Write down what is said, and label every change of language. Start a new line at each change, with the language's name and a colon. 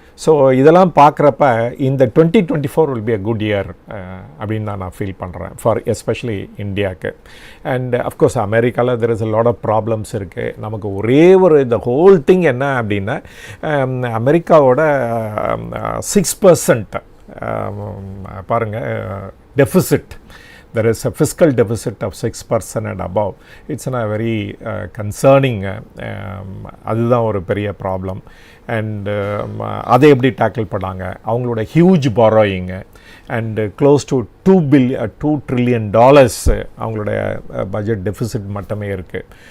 Tamil: So இதெல்லாம் பார்க்குறப்ப இந்த 2024
English: will be a good year
Tamil: அப்படின்னு நான் ஃபீல் பண்ணுறேன் ஃபார் எஸ்பெஷலி இந்தியாவுக்கு. அண்ட் அஃப்கோர்ஸ் அமெரிக்காவில்
English: there is a lot of problems
Tamil: இருக்குது. நமக்கு ஒரே ஒரு இந்த ஹோல் திங் என்ன அப்படின்னா, அமெரிக்காவோட 6% பாருங்கள் deficit.
English: There is a fiscal deficit of 6% and above. It's a very concerning,
Tamil: அதுதான் ஒரு பெரிய ப்ராப்ளம். அண்ட் அதை எப்படி டேக்கிள் பண்ணாங்க, அவங்களோட huge பாரோயிங்கு and close to $2 trillion அவங்களுடைய பட்ஜெட் டெஃபிசிட் மட்டுமே இருக்குது.